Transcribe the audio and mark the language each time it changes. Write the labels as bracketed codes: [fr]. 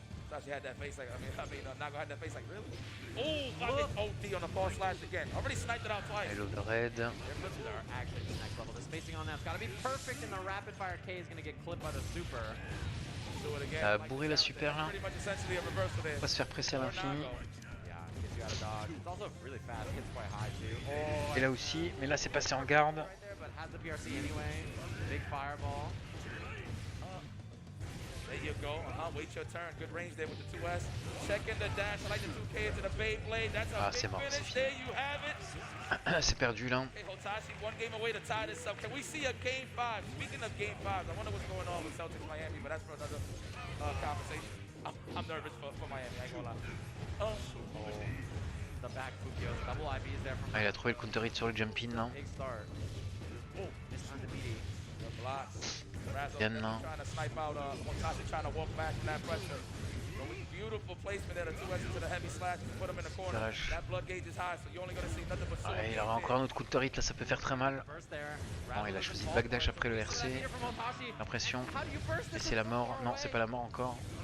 [en] Thought she had that face like, Nago had that face like, really? Oh, fucking OD on the false slash again. Already sniped it out twice. Hello the red. Their blitzes are actually the next level. The spacing on that's got to be perfect, and the rapid fire K is going to get clipped by the super. Do it again. [fr] Bourrer la super là. [en] Pretty much essentially a reversal there. [fr] On va se faire presser à l'infini. [en] It's also really fast. It gets quite high too. Oh, [fr] Et là aussi, mais là c'est passé en garde. [en] but has the PRC anyway. Big fireball. There you go. Wait your turn. Good range there with the 2S. Checking the dash. I like the 2K into the Beyblade. That's a big [fr] mort, [en] finish. There you have it. [fr] C'est perdu là. [en] Okay, Hotashi, one game away to tie this up. Can we see a game 5? Speaking of game 5s, I wonder what's going on with Celtics Miami, but that's for another conversation. I'm nervous for Miami. I ain't gonna lie. The back Fukio. Double IVs there from [fr] Ah, il a trouvé le counter hit sur le jump in là. [en] big start. Oh, this time the BD. The blocks. [fr] Bien là. [en] Trying to snipe out Hotashi trying to walk back from that pressure. Beautiful placement there, the 2S into the heavy slash to put him in the corner. That blood gauge is high, so you're only going to see nothing but sword. [fr] Ouais, il aura encore un autre counter hit là, ça peut faire très mal. Bon, il a choisi le backdash après le RC. L'impression. Et c'est la mort. Non, c'est pas la mort encore.